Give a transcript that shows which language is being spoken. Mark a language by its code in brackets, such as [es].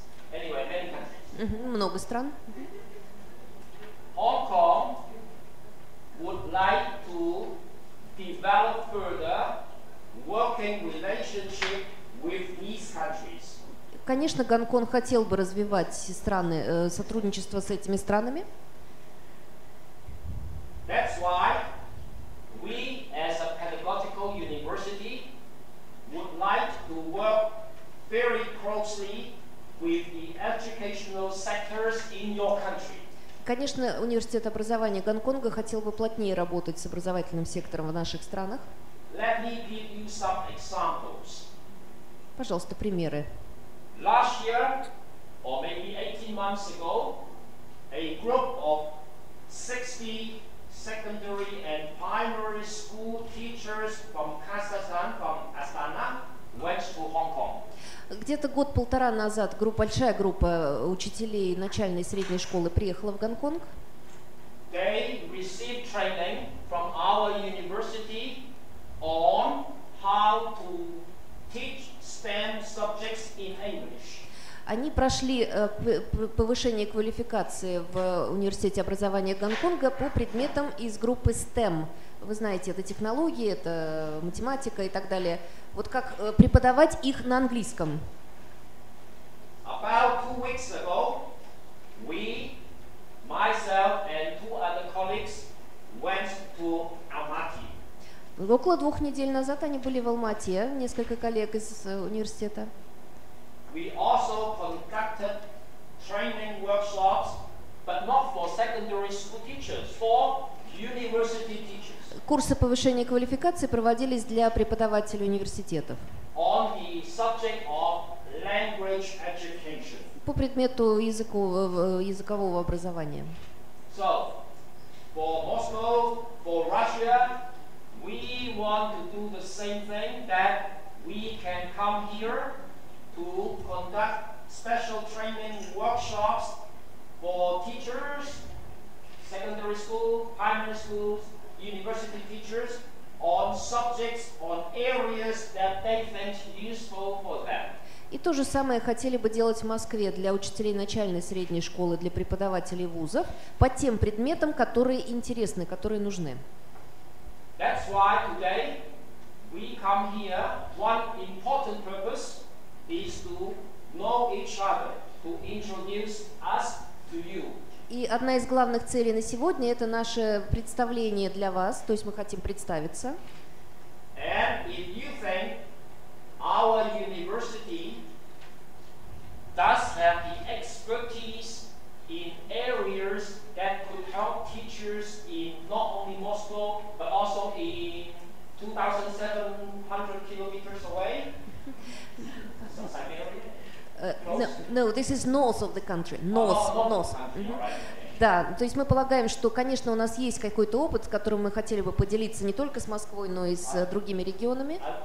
[en] Anyway, many countries. [ru] Много стран. [en] Hong Kong would like to develop further working relationship with these countries. [ru] Конечно, Гонконг хотел бы развивать сотрудничество с этими странами. [en] That's why we, as a pedagogical university, would like to work very closely with the educational sectors in your country. [ru] Конечно, университет образования Гонконга хотел бы плотнее работать с образовательным сектором в наших странах. [en] Let me give you some examples. [ru] Пожалуйста, примеры. [en] Last year, or maybe 18 months ago, a group of 60 secondary and primary school teachers from Kazakhstan, from Astana, went to Hong Kong. [ru] Где-то год-полтора назад большая группа учителей начальной и средней школы приехала в Гонконг. [en] They received training from our university on how to teach STEM subjects in English. [ru] Они прошли повышение квалификации в университете образования Гонконга по предметам из группы STEM. Вы знаете, это технологии, это математика и так далее. Вот как преподавать их на английском. [en] About 2 weeks ago, we, myself and 2 other colleagues went to Almaty. [ru] Около 2 недель назад они были в Алмате, несколько коллег из университета. [en] We also conducted training workshops, but not for secondary school teachers, for university teachers. [ru] Курсы повышения квалификации проводились для преподавателей университетов. [en] On the subject of language education. [ru] По предмету языкового образования. [en] So, for Moscow, for Russia, we want to do the same thing, that we can come here to conduct special training workshops for teachers, secondary school, primary schools, university teachers, on subjects, on areas that they think useful for them. [ru] И то же самое хотели бы делать в Москве для учителей начальной и средней школы, для преподавателей вузов, по тем предметам, которые интересны, которые нужны. [en] That's why today we come here. One important purpose is to know each other, to introduce us to you. [ru] И одна из главных целей на сегодня – это наше представление для вас, то есть мы хотим представиться. [en] And if you think our university does have the expertise in areas that could help teachers in not only Moscow, but also in 2,700 kilometers away, Siberia. No, this is north of the country. North. [ru] Да, то есть мы полагаем, что, конечно, у нас есть какой-то опыт, с которым мы хотели бы поделиться не только с Москвой, но и с другими регионами.